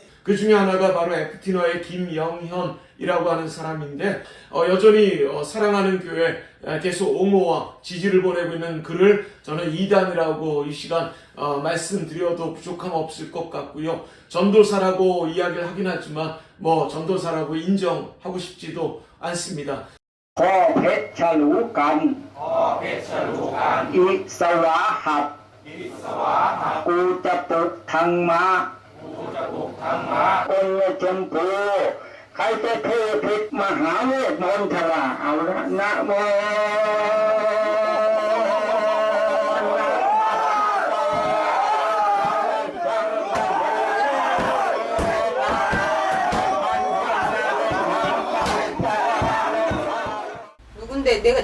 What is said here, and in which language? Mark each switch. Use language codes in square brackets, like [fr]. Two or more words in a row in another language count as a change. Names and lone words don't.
[ko] 그 중에 하나가 바로 에프티너의 김영현이라고 하는 사람인데 여전히 사랑하는 교회 계속 옹호와 지지를 보내고 있는 그를 저는 이단이라고 이 시간 말씀드려도 부족함 없을 것 같고요. 전도사라고 이야기를 하긴 하지만 뭐 전도사라고 인정하고 싶지도 않습니다. [th] พอเพชรฉลูกันอิสวาหัดกูจะปลุกทางม้าองค์ชมพูใครจะเทพิษมหาเวทมนต์ทราเอาละนะโม [ko] 누군데 내가